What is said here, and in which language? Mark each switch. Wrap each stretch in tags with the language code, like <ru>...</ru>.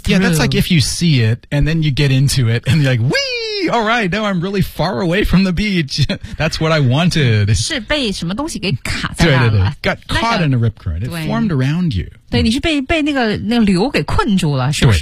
<en>Yeah, that's like if you see it, and then you get into it, and you're like, wee! All right, now I'm really far away from the beach. That's what I wanted.</en> <zh>是被什么东西给卡在那了。对对对。</zh> <en>Got caught in a rip current. It formed around you.</en> <zh>对，你是被那个流给困住了，是不是？</zh>